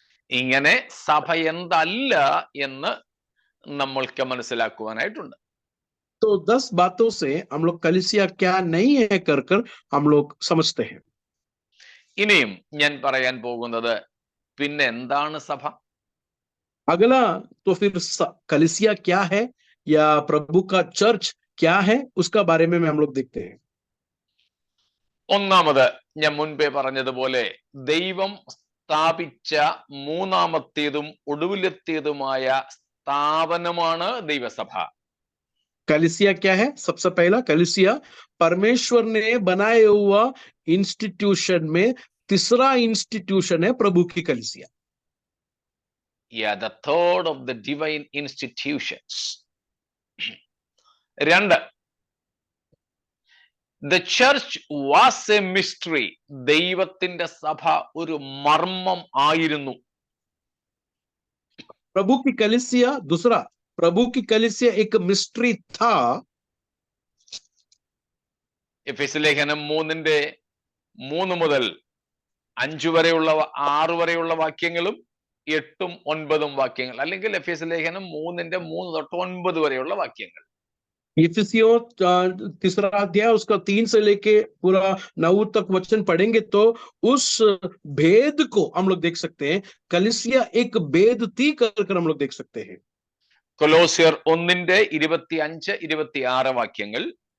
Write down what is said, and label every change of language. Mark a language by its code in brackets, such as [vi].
[ml] ഇങ്ങനെ സഭ എന്തല്ല എന്ന് നമ്മൾക്ക് മനസ്സിലാക്കുവാനായിട്ടുണ്ട്. [hi] तो 10 बातों से हम लोग कलीसिया क्या नहीं है कर हम लोग समझते हैं. [ml] ഇനിയും ഞാൻ പറയാൻ പോകുന്നത് പിന്നെ എന്താണ് സഭ? [hi] अगला तो फिर कलीसिया क्या है या प्रभु का चर्च क्या है, उसका बारे में हम लोग देखते हैं. [ml] ഒന്നാമത് ഞാൻ മുൻപേ പറഞ്ഞതുപോലെ ദൈവം സ്ഥാപിച്ച മൂന്നാമത്തേതും ഒടുവിലെത്തിയതുമായ സ്ഥാപനമാണ് ദൈവസഭ. [hi] कलीसिया क्या है? सबसे पहला, कलीसिया परमेश्वर ने बनाया हुआ इंस्टीट्यूशन में तीसरा इंस्टीट्यूशन है प्रभु की कलीसिया. [en] Yeah, the third of the divine institutions. [ml] രണ്ട്, [en] the church was a mystery. [ml] ദൈവത്തിന്റെ സഭ ഒരു മർമ്മം ആയിരുന്നു. [hi] प्रभु की कलीसिया, दूसरा, प्रभु की कलीसिया एक मिस्ट्री था. [ml] എഫെസ്യ ലേഖനം 3:3 മുതൽ 5 വരെയുള്ള 6 വരെയുള്ള വാക്യങ്ങളും 8ഉം 9ഉം വാക്യങ്ങൾ, അല്ലെങ്കിൽ എഫെസ്യ ലേഖനം 3:3 തൊട്ട് 9 വരെയുള്ള വാക്യങ്ങൾ. [hi] इफिसियों तीसरा अध्याय उसका 3 से लेके पूरा 9 तक वचन पढ़ेंगे तो उस भेद को हम लोग देख सकते हैं. कलीसिया एक भेद थी कर हम लोग देख सकते हैं. [ml] കൊലോസ്യർ 1:25-26 വാക്യങ്ങൾ,